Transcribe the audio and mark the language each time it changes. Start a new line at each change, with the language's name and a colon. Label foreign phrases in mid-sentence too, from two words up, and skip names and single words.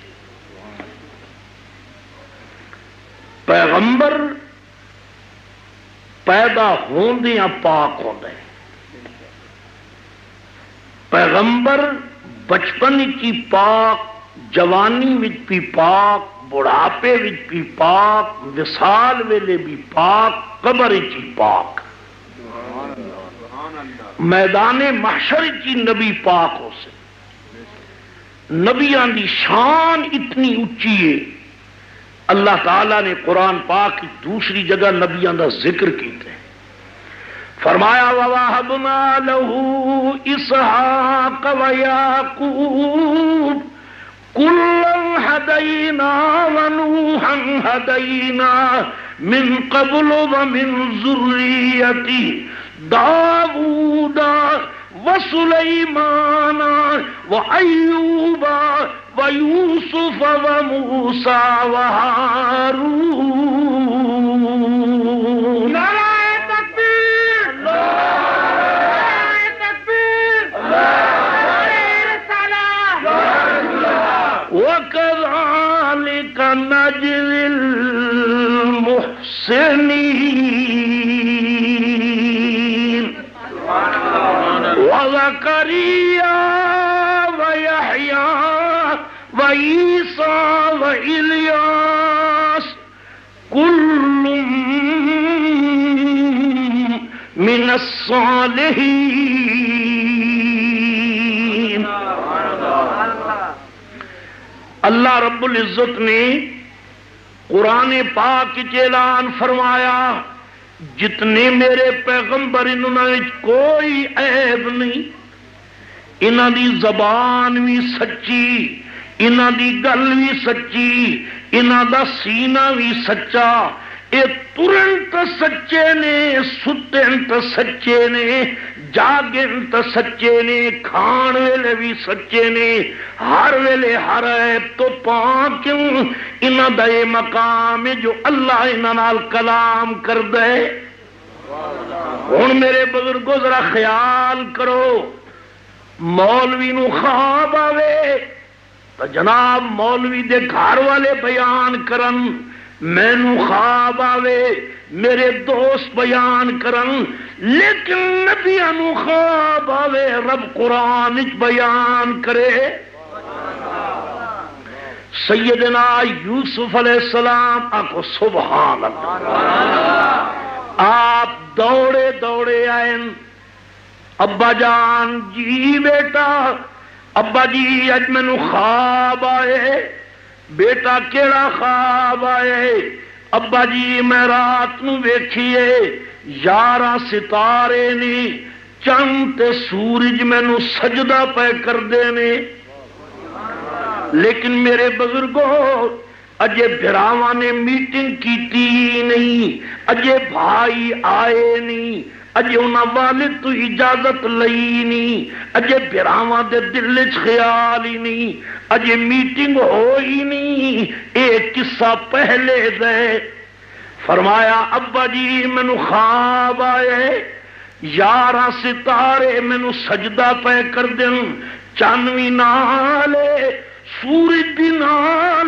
Punjabi: پیغمبر پیدا ہوندیاں پاک ہوندا ہے، پیغمبر بچپن کی پاک، جوانی وچ بھی پاک، بڑھاپے وچ بھی پاک، وصال ویلے بھی پاک، قبر وچ بھی پاک، میدان محشر کی نبی پاک ہو سے۔ نبیان دی شان اتنی اونچی ہے، اللہ تعالیٰ نے قرآن پاک کی دوسری جگہ نبیان دا ذکر کیتے ہیں، فرمایا وَوَهَبْنَا
Arabic: لَهُ إِسْحَاقَ وَيَعْقُوبَ كُلًّا هَدَيْنَا وَنُوحًا هَدَيْنَا مِن قَبْلُ وَمِن ذُرِّيَّتِهِ داود وسليمان وأيوب ويوسف وموسى وهارون۔
Urdu: نعرہ تکبیر، نعرہ تکبیر، نعرہ رسالہ،
Arabic: وكذلك نجزي المحسنين وزكريا ويحيى وعيسى وإلياس كل من الصالحين۔
Punjabi: اللہ رب العزت نے قرآن پاک وچ اعلان فرمایا جتنے میرے پیغمبر انہوں نے کوئی عیب نہیں، انہاں دی زبان بھی سچی، انہاں دی گل بھی سچی، انہاں دا سینہ بھی سچا، اے ترن تو سچے نے، ستن تو سچے نے، جاگن تو سچے نے، کھان ویلے بھی سچے نے، ہر ویلے ہر عیب تو پاک کیوں، انہاں دا یہ مقام ہے جو اللہ انہاں نال کلام کر دے۔ ہن میرے بزرگوں ذرا خیال کرو، مولوی نو خواب آوے تو جناب مولوی دے گھر والے بیان کرن، مینوں خواب آوے میرے دوست بیان کرن، لیکن نبیاں نو خواب آوے رب قرآن وچ بیان کرے۔ سیدنا یوسف علیہ السلام، آکھو
Arabic: سبحان اللہ،
Punjabi: آپ دوڑے دوڑے آئے، ابا جان جی بیٹا، ابا جی اج مینوں خواب آئے۔ بیٹا کیڑا خواب آئے؟ ابا جی میں رات نو ویکھیے 11 ستارے نے، چند تے سورج مینوں سجدہ پہ کردے نے، لیکن میرے بزرگوں اجے بھراواں نے میٹنگ کیتی نہیں، اجے بھائی آئے نہیں، اجے انہاں والد تو اجازت لئی نہیں، اجے بھراواں دے دل وچ خیال ہی نہیں، اجے میٹنگ ہوئی نہیں، ایک قصہ پہلے دے۔ فرمایا ابا جی مینوں خواب آئے 11 ستارے مینوں سجدہ پہ کر دن، چند وی نالے سورج بھی نالے۔